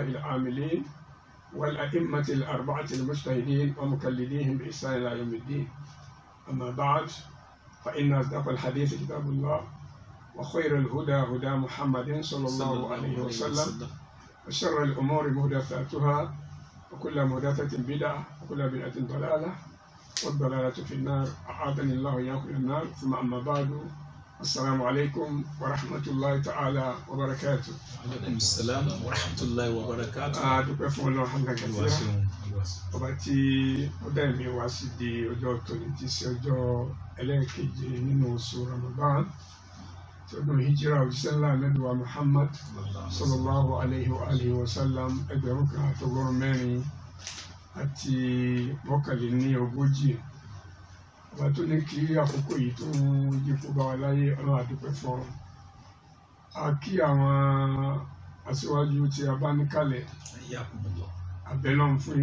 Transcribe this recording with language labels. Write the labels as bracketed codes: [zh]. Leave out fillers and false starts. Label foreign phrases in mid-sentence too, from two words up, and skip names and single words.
[ar] العاملين والأئمة الأربعة المجتهدين ومقلديهم بإحسان إلى يوم الدين أما بعد فإن أصدق الحديث كتاب الله وخير الهدى هدى محمد صلى الله عليه وسلم وشر الأمور محدثاتها وكل محدثة بدعة وكل بدعة ضلالة والضلالة في النار أعاذني الله وإياكم من النار ثم أما بعد السلام عليكم ورحمة الله تعالى وبركاته. وعليكم السلام ورحمة الله وبركاته. [yo] dúpẹ́ fún Ọlọ́run [ar] حمدا كثيرا [yo] ọba tí ó dá ẹ̀mí wá sí di ọjọ́ tóní tí í ṣe ọjọ́ ẹlẹ́ẹ̀keje nínú oṣù Ramadan tí ọdún hijira òjíṣẹ́ ńlá Ànábì wa Muhammad [ar] صلى الله عليه وعلى آله وسلم [yo] 1440 àti 1940 ọba tó ní kí àkókò yìí tó ń yípo bá wa láyé Ọlọ́run a dúpẹ́ fún a kí àwọn aṣíwájú tí a bá níkàlẹ̀ abẹ́lọ́n fún